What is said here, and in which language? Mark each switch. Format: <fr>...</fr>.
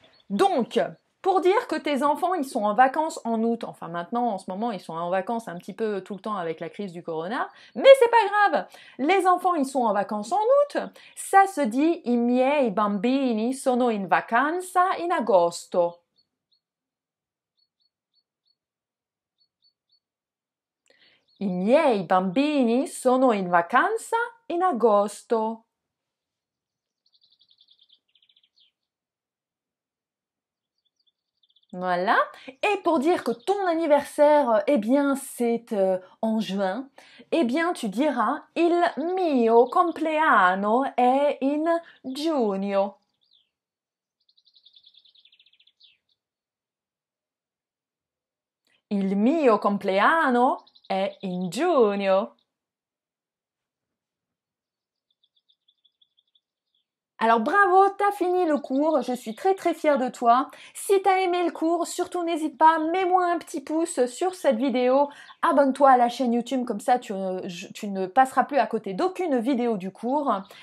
<fr>Donc, pour dire que tes enfants ils sont en vacances en août, enfin maintenant en ce moment ils sont en vacances un petit peu tout le temps avec la crise du corona, mais c'est pas grave. Les enfants ils sont en vacances en août, ça se dit</fr> <it>i miei bambini sono in vacanza in agosto. I miei bambini sono in vacanza in agosto.</it> <fr>Voilà. Et pour dire que ton anniversaire, eh bien, c'est en juin, eh bien, tu diras</fr> <it>il mio compleanno è in giugno. Il mio compleanno è in giugno.</it> <fr>Alors bravo, t'as fini le cours, je suis très très fière de toi. Si t'as aimé le cours, surtout n'hésite pas, mets-moi un petit pouce sur cette vidéo, abonne-toi à la chaîne YouTube, comme ça tu ne passeras plus à côté d'aucune vidéo du cours.</fr>